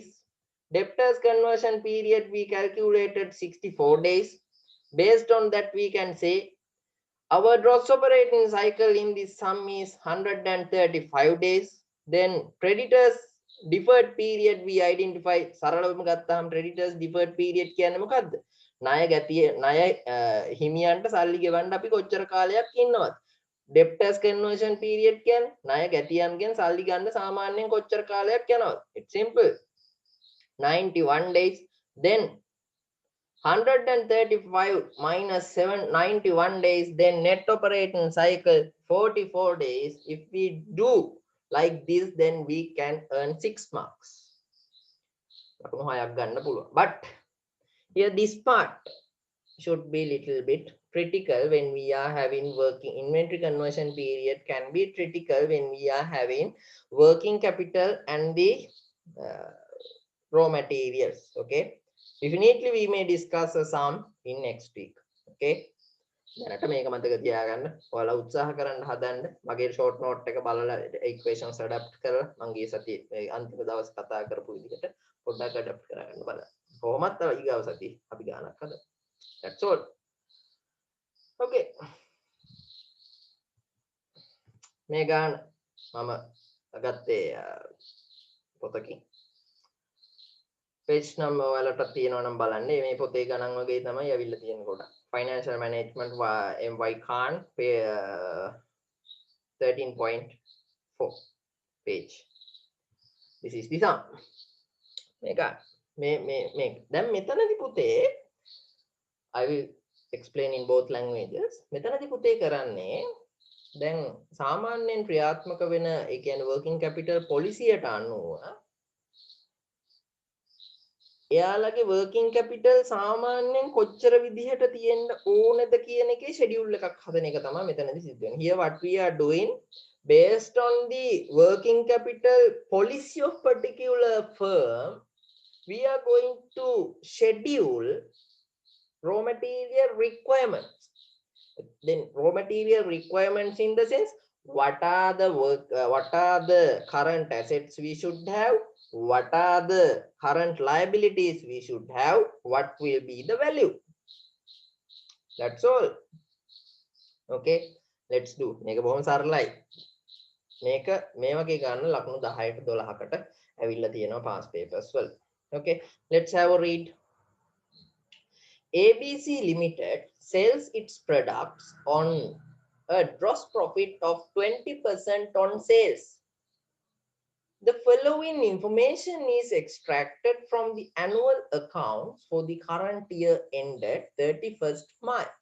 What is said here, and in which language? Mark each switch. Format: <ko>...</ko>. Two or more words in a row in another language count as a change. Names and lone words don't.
<en>Debtors conversion period, we calculated 64 days. Based on that, we can say our gross operating cycle in this sum is 135 days. Then creditors deferred period, we identify</en> <si>සරලවම ගත්තාම</si> <en>creditors deferred period</en> <si>කියන්නේ මොකද්ද? ණය ගැතිය ණය හිමියන්ට සල්ලි ගෙවන්න අපි කොච්චර කාලයක් ඉන්නවද?</si> <en>Debtors conversion period</en> <si>කියන්නේ ණය ගැතියන්ගෙන් සල්ලි ගන්න සාමාන්‍යයෙන් කොච්චර කාලයක් යනවද?</si> <en>It's simple. 91 days. Then 135 minus 91 days, then net operating cycle 44 days. If we do like this, then we can earn 6 marks. But here this part should be little bit critical when we are having working inventory conversion period, can be critical when we are having working capital and the raw materials. Okay, definitely we may discuss some in next week.</en> <si>Okay, දැනට මේක මතක තියාගන්න. ඔයාලා උත්සාහ කරන්න හදන්න. මගේ</si> <en>short note</en> <si>එක බලලා</si> <en>equations adapt</en> <si>කරලා මම ගිය සතියේ අන්තිම දවස් කතා කරපු විදිහට පොඩ්ඩක් adapt කරගන්න බලන්න. කොහොමත් ඊගාව සතියේ අපි ගානක් හදමු.</si> <en>That's all.</en> <si>Okay. මේ ගාන මම ගත්තේ පොතකින්.</si> <en>page number</en> <si>ඔයාලට තියෙනවා නම් බලන්න. මේ පොතේ ගණන් වගේ තමයි අවිල්ල තියෙන කොට.</si> <en>Financial management MY Khan 13.4 page. This is the sum.</en> <si>මේක මේ දැන් මෙතනදී පුතේ</si> <en>I will explain in both languages.</en> <si>මෙතනදී පුතේ කරන්නේ දැන් සාමාන්‍යයෙන් ක්‍රියාත්මක වෙන ඒ කියන්නේ</si> <en>working capital policy</en> <si>යට අනුව එයාලගේ</si> <en>working capital</en> <si>සාමාන්‍යයෙන් කොච්චර විදිහට තියෙන්න ඕනද කියන එකේ schedule එකක් හදන එක තමයි මෙතනදී සිද්ධ වෙන්නේ.</si> <en>Here what we are doing, Based on the working capital policy of particular firm, we are going to schedule raw material requirements. Then raw material requirements in the sense, what are the what are the current assets we should have, what are the current liabilities we should have, what will be the value. That's all. Okay, let's do.</en> <si>මේක බොහොම සරලයි. මේක මේ වගේ ගන්න ලකුණු 10ට 12කට ඇවිල්ලා තියෙනවා</si> <en>past papers</en> <si>වල.</si> <en>Okay, let's have a read. ABC Limited sells its products on a gross profit of 20% on sales. The following information is extracted from the annual accounts for the current year ended 31st March.</en>